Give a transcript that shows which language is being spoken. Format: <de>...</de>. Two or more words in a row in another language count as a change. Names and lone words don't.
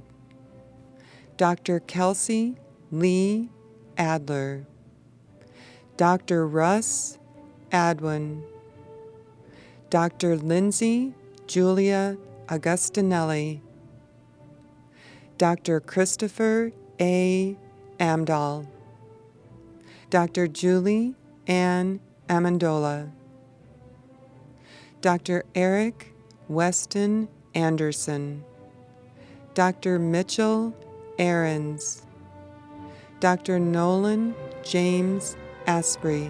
<en>Dr. Kelsey Lee Adler. Dr. Russ Adwin. Dr. Lindsay Julia Augustinelli. Dr. Christopher A. Amdahl. Dr. Julie Ann Amendola. Dr. Eric Weston Anderson. Dr. Mitchell Ahrens. Dr. Nolan James Asprey.</en>